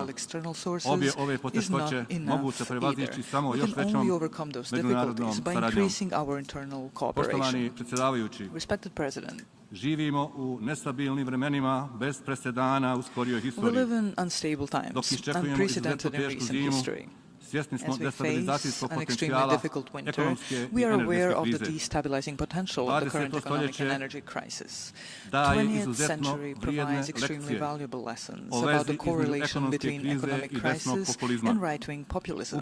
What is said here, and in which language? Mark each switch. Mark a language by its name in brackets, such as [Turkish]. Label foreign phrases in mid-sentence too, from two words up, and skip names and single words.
[Bosnian] Obje ove poteškoće mogu se prevazići samo još većom međunarodnom saradnjom. Poštovani predsjedavajući, živimo u nestabilnim vremenima bez presedana u skorijoj historiji. Dok iščekujemo izuzetno tešku zimu, [English] As we face an extremely difficult winter, we are aware of the destabilizing potential of the current economic and energy crisis. The 20th century provides extremely valuable lessons about the correlation between economic crisis and right-wing populism.